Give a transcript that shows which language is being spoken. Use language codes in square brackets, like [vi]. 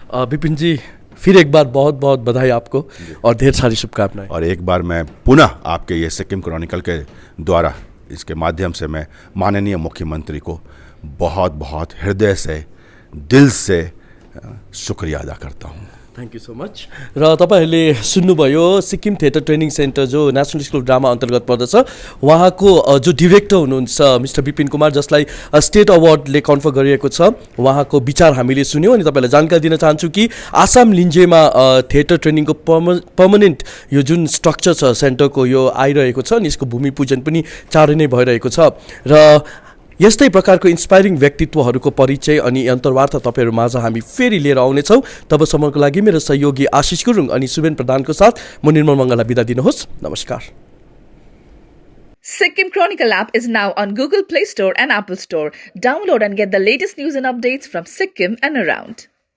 [hi] विपिन जी, फिर एक बार बहुत बहुत बधाई आपको और ढेर सारी शुभकामनाएं। और एक बार मैं पुनः आपके ये सिक्किम क्रॉनिकल के द्वारा, इसके माध्यम से मैं माननीय मुख्यमंत्री को बहुत बहुत हृदय से, दिल से शुक्रिया अदा करता हूँ। [en] Thank you so much. [ne] र तपाईँहरूले सुन्नुभयो सिक्किम थिएटर ट्रेनिङ सेन्टर जो नेसनल स्कुल अफ ड्रामा अन्तर्गत पर्दछ, उहाँको जो डिरेक्टर हुनुहुन्छ मिस्टर विपिन कुमार, जसलाई स्टेट अवार्डले कन्फर गरिएको छ, उहाँको विचार हामीले सुन्यौँ। अनि तपाईँलाई जानकारी दिन चाहन्छु कि आसाम लिन्जेमा थिएटर ट्रेनिङको पर्मनेन्ट यो जुन स्ट्रक्चर छ सेन्टरको यो आइरहेको छ, अनि यसको भूमि पूजन पनि चाँडै नै भइरहेको छ। र यस्तै प्रकारको इन्सपायरिङ व्यक्तित्वहरूको परिचय अनि अन्तर्वार्ता तपाईँहरू माझ हामी फेरि लिएर आउनेछौँ। तबसम्मको लागि मेरो सहयोगी आशिष गुरुङ अनि सुबेन प्रधानको साथ म निर्मल मङ्गललाई बिदा दिनुहोस्। नमस्कार। [en] Sikkim Chronicle app is now on Google Play Store and Apple Store. Download and get the latest news and updates from Sikkim and around.